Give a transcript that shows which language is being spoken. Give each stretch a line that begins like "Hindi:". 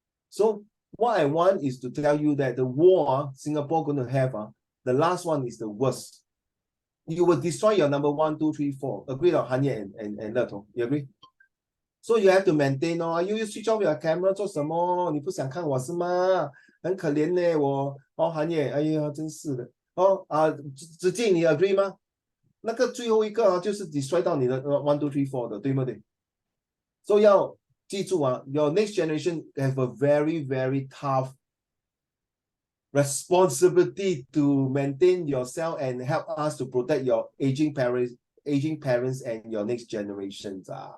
English: So what I want is to tell you that the war Singapore going to have, the last one is the worst. You will destroy your number 1, 2, 3, 4. Agree on Han Ye and Le Tong? You agree? So you have to maintain. You switch off your camera
Chinese: 做什么？你不想看我是吗？很可怜呢，我韩也，哎呀，真是的。子敬，你 agree 吗？那个最后一个就是你摔到你的1, 2, 3, 4的，对不对？所以要记住
English: your next generation have a very, very tough responsibility to maintain yourself and help us to protect your aging parents and your next generations.